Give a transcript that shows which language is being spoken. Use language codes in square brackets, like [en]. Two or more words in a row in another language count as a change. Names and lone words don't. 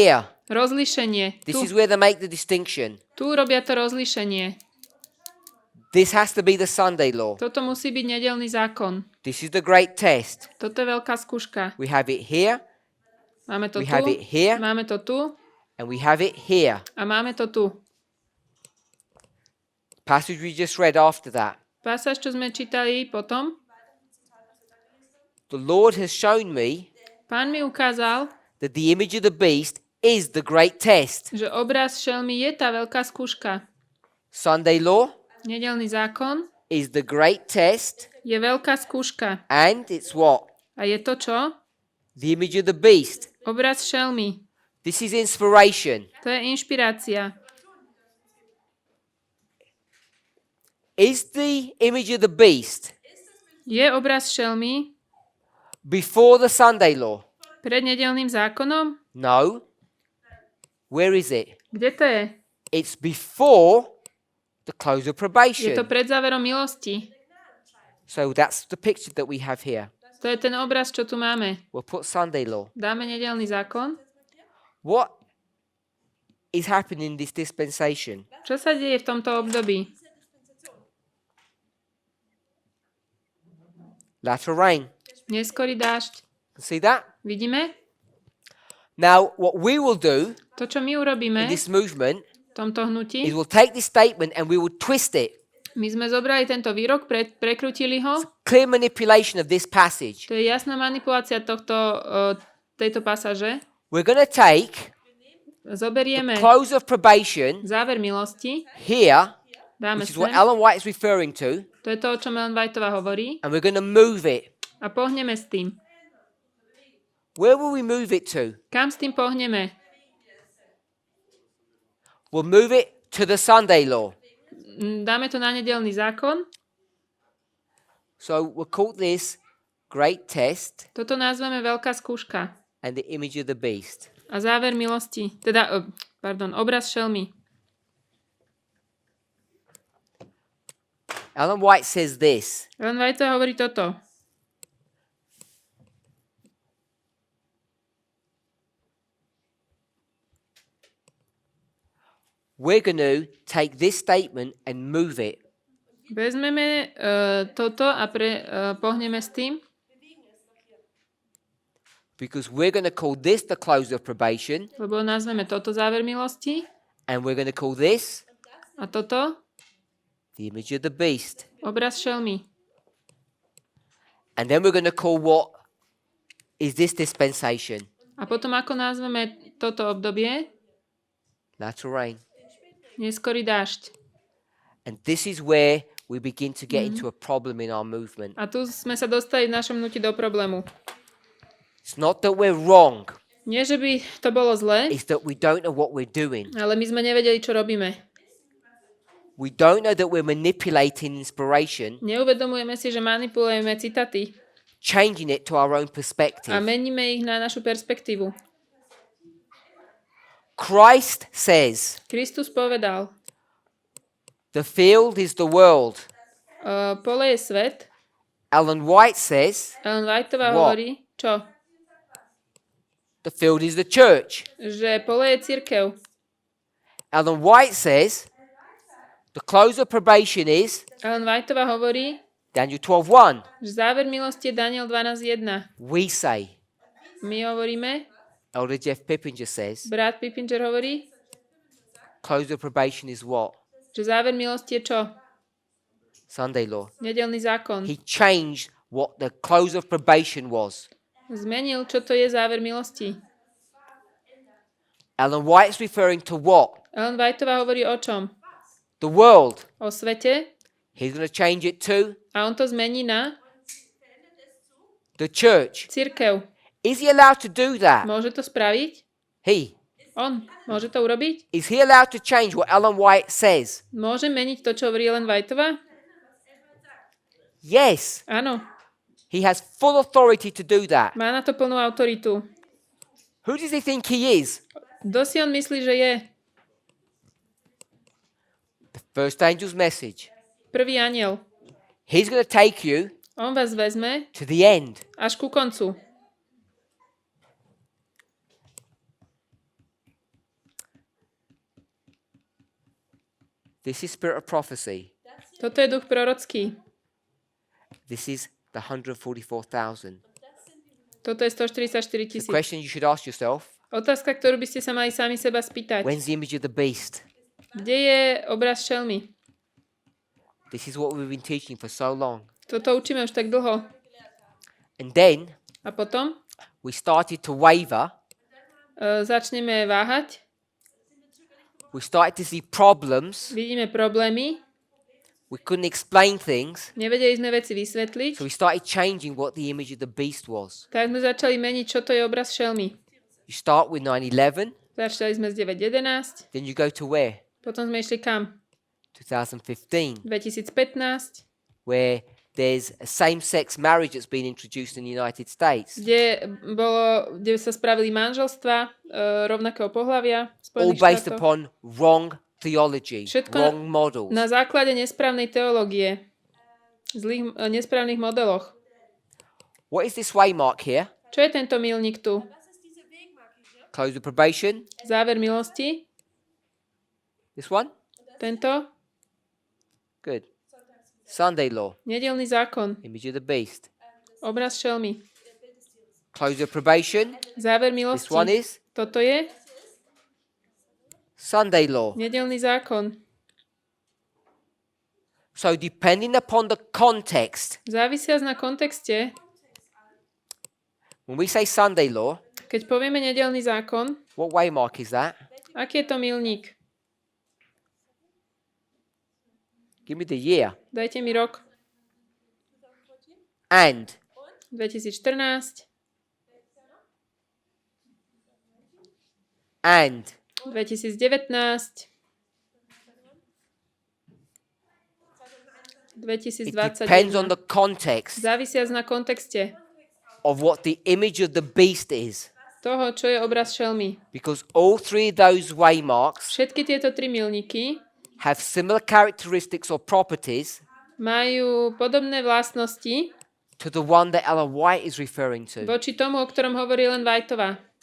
[en] here. [sk] Rozlíšenie. [en] This [sk] Tu, [en] is where they make the distinction. [sk] tu robia to rozlíšenie. [en] This has to be the Sunday law. [sk] Toto musí byť nedeľný zákon. [en] This is the great test. [sk] Toto je veľká skúška. [en] We have it here, [sk] Máme to [en] We [sk] tu, [en] have it here. [sk] máme to tu [en] and we have it here. [sk] a máme to tu. [en] Passage we just read after that. [sk] Pasáž, čo sme čítali potom. [en] The Lord has shown me [sk] Pán mi ukázal, [en] that the image of the beast is the great test. [sk] že obraz šelmy je tá veľká skúška. [en] Sunday law [sk] Nedeľný zákon [en] is the great test, [sk] je veľká skúška. [en] and it's what? [sk] A je to čo? [en] The image of the beast. [sk] Obraz šelmy. [en] This is inspiration. [sk] To je inšpirácia. [en] Is the image of the beast [sk] Je obraz šelmy [en] before the Sunday law? [sk] pred nedeľným zákonom? [en] No. Where is it? [sk] Kde to je? [en] It's before the close of [sk] Je to [en] probation. [sk] pred záverom milosti. [en] So that's the picture that we have here. [sk] To je ten obraz, čo tu máme. [en] We'll put Sunday law. [sk] Dáme nedeľný zákon. [en] What is happening in this dispensation? [sk] Čo sa deje v tomto období? [en] Latter rain. [sk] Neskorý dážď. [en] See that? [sk] Vidíme? [en] Now, what we will do [sk] To, čo my [en] in [sk] urobíme [en] this movement [sk] v tomto [en] is [sk] hnutí, [en] we'll take this statement and we will twist it. [sk] my sme zobrali tento výrok, prekrutili ho. [en] Clear manipulation of this passage. [sk] To je jasná manipulácia tejto pasáže. [en] We're going to take [sk] Zoberieme [en] close of probation [sk] záver milosti, [en] here, [sk] dáme [en] which is what [sk] sem. [en] Ellen White is referring to, [sk] To je to, o čom Ellen Whiteová hovorí. [en] and we're going to move it. [sk] A pohneme s tým. [en] Where will we move it to? [sk] Kam s tým pohneme? [en] We'll move it to the Sunday law. [sk] Dáme to na nedeľný zákon. [en] So we'll call this great test [sk] Toto nazveme veľká skúška. [en] and the image of the beast. [sk] A záver milosti. Teda, obraz šelmy. [en] Ellen White says this. [sk] Ellen Whiteová hovorí toto. [en] We're going to take this statement and move it. [sk] Vezmeme toto a pohneme s tým [en] Because we're going to call this the close of probation, [sk] lebo nazveme toto záver milosti [en] and we're going to call this [sk] a toto [en] the image of the beast. [sk] obraz šelmy. [en] And then we're going to call what is this dispensation? [sk] A potom ako nazveme toto obdobie? [en] Latter rain. [sk] Neskorý dážď. [en] And this is where we begin to get into a problem in our movement. [sk] A tu sme sa dostali v našom hnutí do problému. [en] It's not that we're wrong, [sk] Nie, že by to bolo zlé, [en] it's that we don't know what we're doing. [sk] ale my sme nevedeli, čo robíme. [en] We don't know that we're manipulating inspiration, [sk] Neuvedomujeme si, že manipulujeme citáty [en] changing it to our own [sk] a [en] perspective. [sk] meníme ich na našu perspektívu. [en] Christ says, [sk] Kristus povedal, [en] the field is the world. [sk] pole je svet. [en] Ellen White says, [sk] Ellen Whiteová [en] What? [sk] hovorí, čo? [en] the field is the church. [sk] Že pole je cirkev. [en] Ellen White says, the close of probation is [sk] Ellen Whiteová hovorí, [en] Daniel 12:1. [sk] že záver milosti je Daniel 12.1. [en] We say, [sk] My hovoríme, [en] Elder Jeff Pippinger says, [sk] brat Pippinger hovorí, [en] close of probation is what? [sk] že záver milosti je čo? [en] Sunday law. [sk] Nedelný zákon. [en] He changed what the close of probation was. [sk] Zmenil, čo to je záver milosti. [en] Ellen White's referring to what? [sk] Ellen Whiteová hovorí o čom? [en] The world. [sk] O svete. [en] He's going to change it to [sk] A on to zmení na [en] the church. [sk] cirkev. [en] Is he allowed to do that? [sk] Môže to spraviť? [en] He. [sk] On. Môže to urobiť? [en] Is he allowed to change what Ellen White says? [sk] Môže meniť to, čo hovorí Ellen Whiteová? [en] Yes. [sk] Áno. [en] He has full authority to do that. [sk] Má na to plnú autoritu. [en] Who does he think he is? [sk] Kto si on myslí, že je? [en] The first angel's message. [sk] Prvý aniel. [en] He's going to take you [sk] On vás vezme [en] to the end. [sk] až ku koncu. [en] This is spirit of prophecy. [sk] Toto je duch prorocký. [en] This is the 144,000. [sk] Toto je 144 [en] The [sk] 000. [en] question you should ask yourself, [sk] Otázka, ktorú by ste sa mali sami seba spýtať. [en] when's the image of the beast? [sk] Kde je obraz šelmy? [en] This is what we've been teaching for so long. [sk] Toto učíme už tak dlho. [en] And then [sk] A potom [en] we started to waver. [sk] začneme váhať. [en] We started to see problems. [sk] Vidíme problémy. [en] We couldn't explain things. [sk] Nevedeli sme veci vysvetliť. [en] So we started changing what the image of the beast was. [sk] Tak sme začali meniť, čo to je obraz šelmy. [en] You start with 9/11, [sk] Začali sme z 9.11. [en] then you go to where? [sk] Potom sme išli kam? [en] 2015, [sk] 2015. [en] where there's a same-sex marriage that's been introduced in the United States. [sk] Kde sa spravili manželstva rovnakého pohlavia v [en] All [sk] Spojených [en] based [sk] štátoch. [en] upon wrong theology, [sk] Všetko [en] wrong models. [sk] Na základe nesprávnej teológie. Zlých, nesprávnych modeloch. [en] What is this waymark here? [sk] Čo je tento milník tu? [en] Close of probation. [sk] Záver milosti? [en] This one? [sk] Tento? [en] Good. Sunday law. [sk] Nedelný zákon. [en] Image of the beast. [sk] Obraz šelmy. [en] Close of probation. [sk] Záver [en] This one [sk] milosti. [en] is [sk] Toto je [en] Sunday law. [sk] nedelný zákon. [en] So depending upon the context, [sk] Závisiac na kontexte, [en] when we say Sunday law, [sk] keď povieme nedelný zákon, [en] what waymark is that? [sk] aký je to milník? [en] Give me the year. [sk] Dajte mi rok. [en] And [sk] 2014, [en] and [sk] 2019, [en] it depends on [sk] 2021. [en] the context [sk] Závisiac na kontexte [en] of what the image of the beast is. [sk] toho, čo je obraz šelmy. [en] Because all three of those waymarks [sk] Všetky tieto tri milníky [en] have similar characteristics or properties [sk] majú podobné vlastnosti [en] to the one that Ellen White is referring to. [sk] voči tomu, o ktorom hovorí len Whiteová.